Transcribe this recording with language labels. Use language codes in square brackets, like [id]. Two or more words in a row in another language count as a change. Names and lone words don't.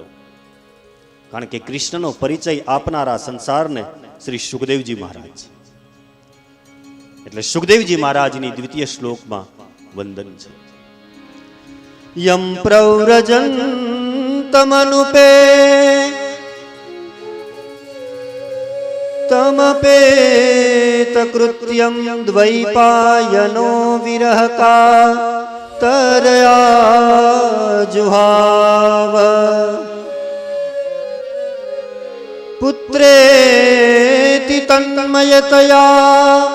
[gu] કારણ કે કૃષ્ણનો પરિચય આપનારા સંસારને શ્રી સુખદેવજી મહારાજ, એટલે સુખદેવજી મહારાજની દ્વિતીય શ્લોકમાં વંદન છે. [sa] यम प्रव्रजन्तमनुपे तमपेत कृत्यं द्वैपायनो विरहका तरया जुहाव पुत्रेति तन्मयतया